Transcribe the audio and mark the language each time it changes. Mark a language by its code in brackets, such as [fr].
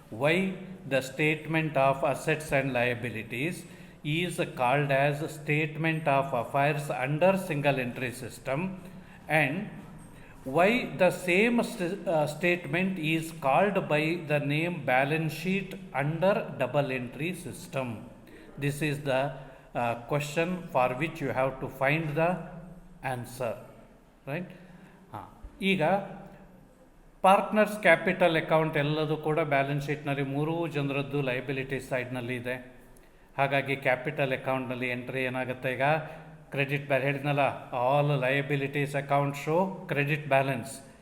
[en] Why the statement of assets and liabilities is called as statement of affairs under single entry system, and why the same statement is called by the name balance sheet under double entry system. This is the question for which you have to find the answer, right? [kn] ಈಗ partners capital account ಎಲ್ಲದೂ ಕೂಡ balance ಶೀಟ್ನಲ್ಲಿ ಮೂರೂ ಜನರದ್ದು liability ಸೈಡ್ನಲ್ಲಿ ಇದೆ. ಹಾಗಾಗಿ capital ಅಕೌಂಟ್ನಲ್ಲಿ ಎಂಟ್ರಿ ಏನಾಗುತ್ತೆ? ಈಗ ಕ್ರೆಡಿಟ್ ಹೇಳಿದ್ನಲ್ಲ, [en] All liabilities account show credit balance.